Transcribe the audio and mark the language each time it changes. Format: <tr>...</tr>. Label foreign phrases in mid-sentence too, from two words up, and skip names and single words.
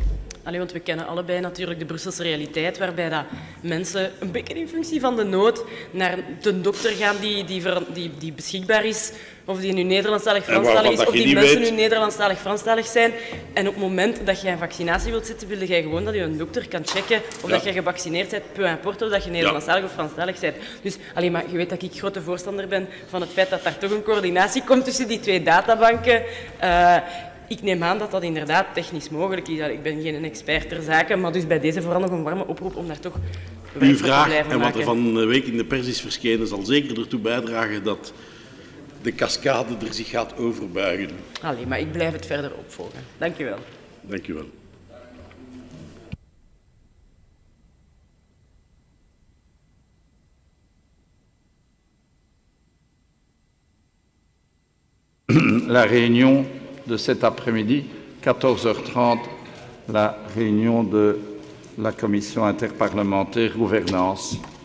<nl>Allee, want we kennen allebei natuurlijk de Brusselse realiteit, waarbij dat mensen een beetje in functie van de nood naar de dokter gaan die beschikbaar is, of die nu Nederlandstalig, Franstalig is, of die mensen nu Nederlandstalig, Franstalig zijn. En op het moment dat je een vaccinatie wilt zetten, wil je gewoon dat je een dokter kan checken of dat je gevaccineerd bent,</nl> <fr>peu importe</fr> <nl>of dat je Nederlandstalig of Franstalig bent. Dus, maar je weet dat ik grote voorstander ben van het feit dat daar toch een coördinatie komt tussen die 2 databanken. Ik neem aan dat dat inderdaad technisch mogelijk is. Ik ben geen expert ter zake, maar dus bij deze vooral nog een warme oproep om daar toch Uw werk van te vraag blijven en wat maken. er van de week in de pers is verschenen zal zeker ertoe bijdragen dat de cascade er zich gaat overbuigen. Allee, maar ik blijf het verder opvolgen. Dank u wel. Dank u wel.</nl> <fr>La réunion de cet après-midi, 14h30, la réunion de la commission interparlementaire gouvernance.</fr>